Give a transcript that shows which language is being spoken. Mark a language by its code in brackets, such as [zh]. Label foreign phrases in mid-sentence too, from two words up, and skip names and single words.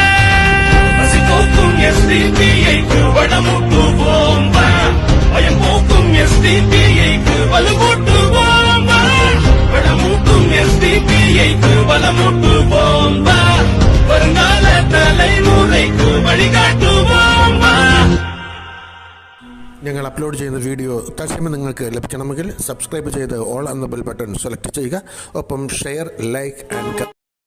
[ta] SDP-க்கு வடமுட்டுவோம், பயம் போக்கும் SDP-க்கு வலுவூட்டுவோம். வடமூட்டும் SDP-க்கு வலமூட்டுவோம், வருங்கால தலைமுறைக்கு வழிகாட்டுவோம். [ml] ഞങ്ങൾ അപ്ലോഡ് ചെയ്യുന്ന വീഡിയോ തത്സമയം നിങ്ങൾക്ക് ലഭിക്കണമെങ്കിൽ സബ്സ്ക്രൈബ് ചെയ്ത് ഓൾ എന്ന [en] bell button [ml] സെലക്ട് ചെയ്യുക. ഒപ്പം [en] share, like and